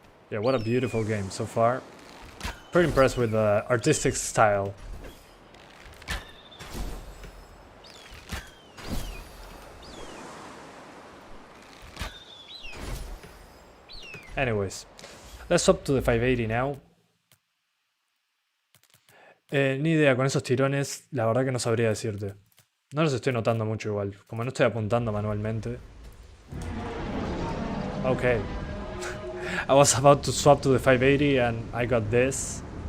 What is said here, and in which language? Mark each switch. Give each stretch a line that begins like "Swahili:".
English: Yeah, what a beautiful game so far. Pretty impressed with the artistic style. Anyways, let's up to the 580 now.
Spanish: Ni idea, con esos tirones, la verdad que no sabría decirte. No los estoy notando mucho igual, como no estoy apuntando manualmente.
English: Okay. I was about to swap to the 580 and I got this.